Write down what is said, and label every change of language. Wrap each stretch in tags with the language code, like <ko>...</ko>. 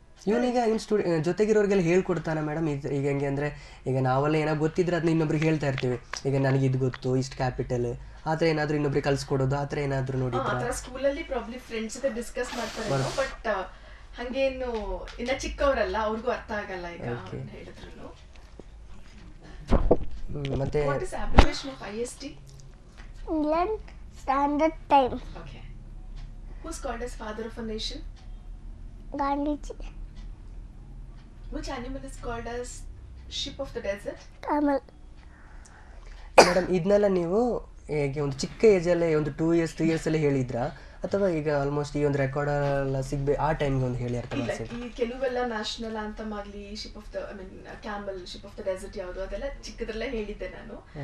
<kn>ಇವನೀಗ ಇವ್ನ ಜೊತೆಗಿರೋರಿಗೆಲ್ಲ ಹೇಳ್ಕೊಡ್ತಾನೆ ಮೇಡಮ್? ಈಗ ಹೆಂಗೆ ಅಂದರೆ ಈಗ ನಾವೆಲ್ಲ ಏನೋ ಗೊತ್ತಿದ್ರೆ ಅದನ್ನ ಇನ್ನೊಬ್ರಿಗೆ ಹೇಳ್ತಾ ಇರ್ತೀವಿ, ಈಗ ನನಗೆ ಇದು ಗೊತ್ತು, ಇಷ್ಟು ಕ್ಯಾಪಿಟಲ್, ಆ ಥರ ಏನಾದರೂ ಇನ್ನೊಬ್ರಿಗೆ ಕಲ್ಸ್ಕೊಡೋದು, ಆ ಥರ ಏನಾದರೂ ನೋಡಿದ್ರೆ? ಸ್ಕೂಲಲ್ಲಿ ಪ್ರಾಬ್ಲಿ ಫ್ರೆಂಡ್ಸ್ ಜೊತೆ ಡಿಸ್ಕಸ್ ಮಾಡ್ತಾರೆ, ಬಟ್ ಹಂಗೇನು ಇನ್ನ ಚಿಕ್ಕವರಲ್ಲ, ಅವ್ರಿಗೂ ಅರ್ಥ ಆಗಲ್ಲ ಈಗ ಹೇಳಿದ್ರು. ಮತ್ತೆ</kn> <en>What is abbreviation of IST? England Standard Time. Okay. Who's called as father of a nation? Gandhiji. Which animal is called as ship of the desert? Camel.</en> <kn>Madam ಇದನ್ನೆಲ್ಲ ನೀವು ಹೇಗೆ ಒಂದು ಚಿಕ್ಕ ಏಜಲ್ಲೇ ಒಂದು</kn> <en>2 years 3 years</en> <kn>ಅಲ್ಲಿ ಹೇಳಿದ್ರಾ, ಅಥವಾ ಈಗ ಆಲ್ಮೋಸ್ಟ್ ಈ ಒಂದು ರೆಕಾರ್ಡ್ ಎಲ್ಲ ಆ ಟೈಮ್ಗೆ ಒಂದು ಹೇಳಿ ಅರ್ಥ ಮಾಡಿಸಿ? ಈ ಕೆಲವೆಲ್ಲ ನ್ಯಾಷನಲ್ ಆಂಥಮ್ ಆಗಲಿ, ship of the camel, ship of the dessert ಯಾವುದು, ಅದೆಲ್ಲ ಚಿಕ್ಕದ್ರಲ್ಲೇ ಹೇಳಿದ್ದೆ ನಾನು.</kn>